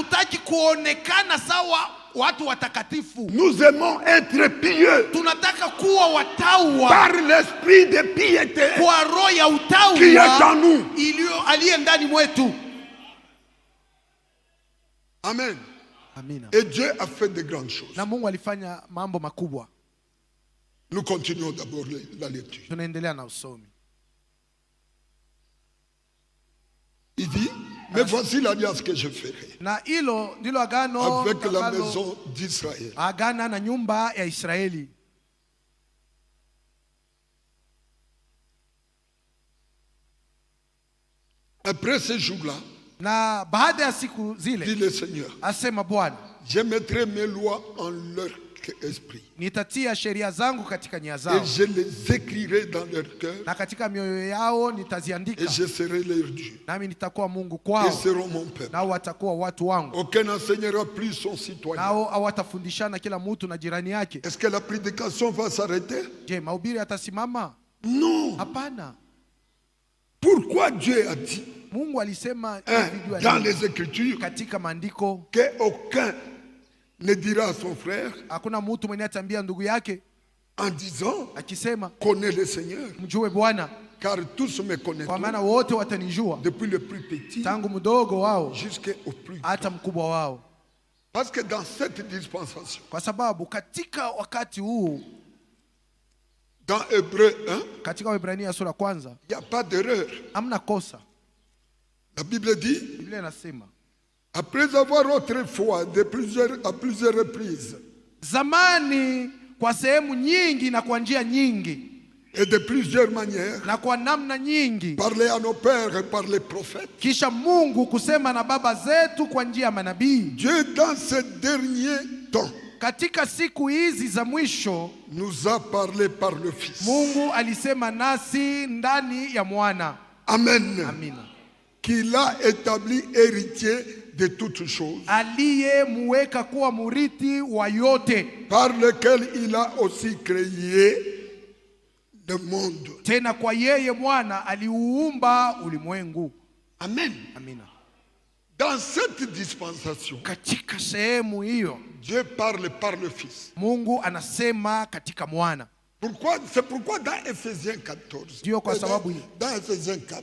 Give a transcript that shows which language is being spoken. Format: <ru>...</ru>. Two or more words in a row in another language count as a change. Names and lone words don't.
<fr>Nous aimons être pieux par l'esprit de piété qui est en nous. Amen.</fr> <sw>Amina.</sw> <fr>Et Dieu a fait de grandes choses.</fr> <sw>Na Mungu alifanya mambo makubwa.</sw> <fr>Nous continuons d'abord la lecture.</fr> <sw>Tunaendelea na usomi.</sw> <fr>Il dit, mais voici l'alliance que je ferai</fr> <sw>na hilo ndilo agano</sw> <fr>avec la maison d'Israël.</fr> <sw>Agana na nyumba ya Israeli.</sw> <fr>Après ce jour-là,</fr> <sw>na baada ya siku zile,</sw> <fr>dit le Seigneur,</fr> <sw>asema Bwana,</sw> <fr>je mettrai mes lois en leur esprit.</fr> <sw>Nitatia sheria zangu katika nia zao.</sw> <fr>Et je les écrirai dans leur cœur.</fr> <sw>Na katika mioyo yao nitaziandika.</sw> <fr>Et je serai leur Dieu.</fr> <sw>Nami nitakuwa Mungu kwao.</sw> <fr>Ils seront mon peuple.</fr> <sw>Nao watakuwa watu wangu.</sw> <fr>Aucun n'enseignera plus son citoyen.</fr> <sw>Nao hawatafundishana kila mtu na jirani yake.</sw> <fr>Est-ce que la prédication va s'arrêter?</fr> <sw>Je, mahubiri yatasimama?</sw> <fr>Non.</fr> <sw>Hapana.</sw> <fr>Pourquoi Dieu a dit</fr> <sw>Mungu alisema</sw> <fr>dans les Écritures</fr> <sw>katika maandiko</sw> <fr>que aucun ne dira à son frère,</fr> <sw>hakuna mtu mwenye atambia ndugu yake</sw> <fr>en disant,</fr> <sw>akisema</sw> <fr>connais le Seigneur,</fr> <sw>mjue Bwana,</sw> <fr>car tous me connaissent,</fr> <sw>kwa maana wote watanijua,</sw> <fr>depuis le plus petit</fr> <sw>tangu mdogo wao</sw> <fr>jusqu'au plus</fr> <sw>hata mkubwa wao.</sw> <fr>Parce que dans cette dispensation,</fr> <sw>kwa sababu katika wakati huu,</sw> <fr>Dans Hébreu 1,</fr> <sw>katika Waebrania sura kwanza,</sw> <fr>il n'y a pas d'erreur.</fr> <sw>Amna kosa.</sw> <fr>La Bible dit,</fr> <sw>Biblia inasema,</sw> <fr>après avoir autrefois à plusieurs reprises,</fr> <sw>zamani kwa sehemu nyingi na kwa njia nyingi,</sw> <fr>et de plusieurs manières,</fr> <sw>na kwa namna nyingi,</sw> <fr>parler à nos pères et par les prophètes,</fr> <sw>kisha Mungu kusema na baba zetu kwa njia ya manabii,</sw> <fr>Dieu dans ces derniers temps</fr> <sw>katika siku hizi za mwisho</sw> <fr>nous a parlé par le Fils.</fr> <sw>Mungu alisema nasi ndani ya mwana.</sw> <fr>Amen.</fr> <sw>Amina.</sw> <fr>Qu'il a établi héritier de toutes choses,</fr> <sw>aliyemweka kuwa murithi wa yote,</sw> <fr>par lequel il a aussi créé le monde.</fr> <sw>Tena kwa yeye mwana aliuumba ulimwengu.</sw> <fr>Amen.</fr> <sw>Amina.</sw> <fr>Dans cette dispensation,</fr> <sw>katika sehemu hiyo,</sw> <fr>Dieu parle par le Fils.</fr> <sw>Mungu anasema katika mwana.</sw> <fr>C'est pourquoi dans Ephésiens 14, dans Ephésiens 4,</fr>